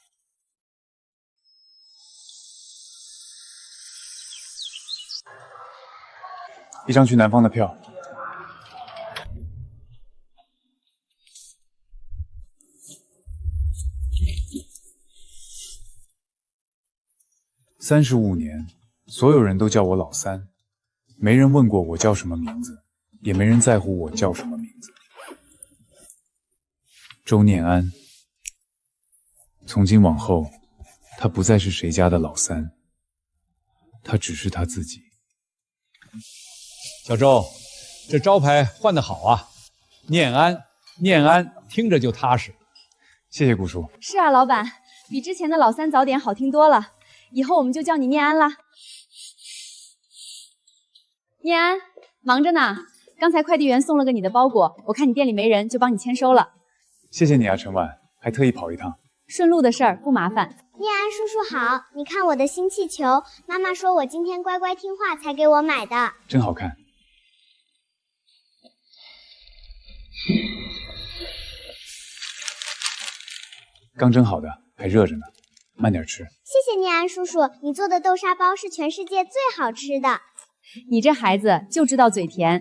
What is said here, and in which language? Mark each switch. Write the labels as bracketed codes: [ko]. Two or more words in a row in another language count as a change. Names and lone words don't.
[zh] 一張去南方的票。35年，所有人都叫我老三，沒人問過我叫什麼名字，也沒人在乎我叫什麼名字。周念安，從今往後，他不再是誰家的老三，他只是他自己。小周，這招牌換得好啊！念安，念安，聽着就踏實。謝謝顧叔。是啊，老板，比之前的老三早點好聽多了。以後我們就叫你念安啦。念安，忙着呢。剛才快遞員送了個你的包裹，我看你店裡沒人，就幫你簽收了。謝謝你啊，陳婉，還特意跑一趟。順路的事兒，不麻煩。念安叔叔好，你看我的新氣球，媽媽說我今天乖乖聽話才給我買的。真好看。刚蒸好的，還熱着呢，慢點吃。謝謝念安叔叔，你做的豆沙包是全世界最好吃的。你這孩子就知道嘴甜。